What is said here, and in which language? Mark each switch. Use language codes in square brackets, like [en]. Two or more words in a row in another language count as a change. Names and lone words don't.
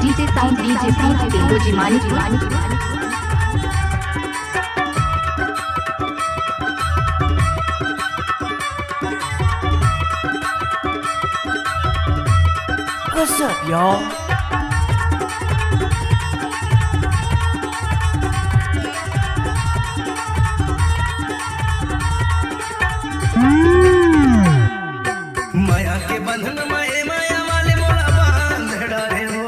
[en] sound DJ sound बेलोजी मानिक What's up, y'all? [hne] माया के बंधन माए माया वाले मोला बांध डारे हो।